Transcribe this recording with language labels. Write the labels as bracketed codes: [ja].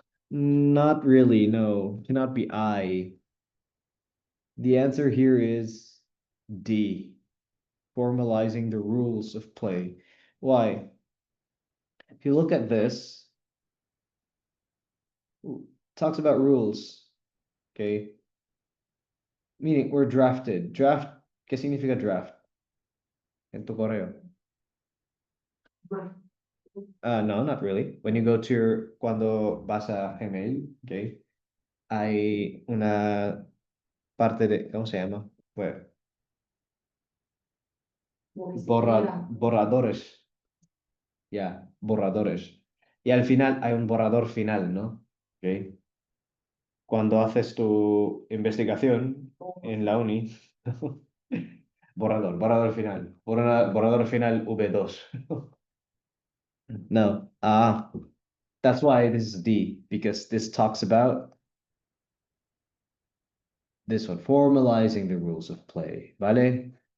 [en] Not really, no. Cannot be I. The answer here is D. Formalizing the rules of play. Why? If you look at this, talks about rules. Okay. Meaning we're drafted. [es] Draft, ¿qué significa draft? En tu correo. [en] No, not really. When you go to [es] cuando vas a Gmail, okay, hay una parte de, ¿cómo se llama? Bueno, borradores. Ya, borradores. Y al final hay un borrador final, ¿no? Okay. Cuando haces tu investigación en la uni, borrador final, borrador final V2. [en] No, that's why this is D, because this talks about this one, formalizing the rules of play, ¿vale?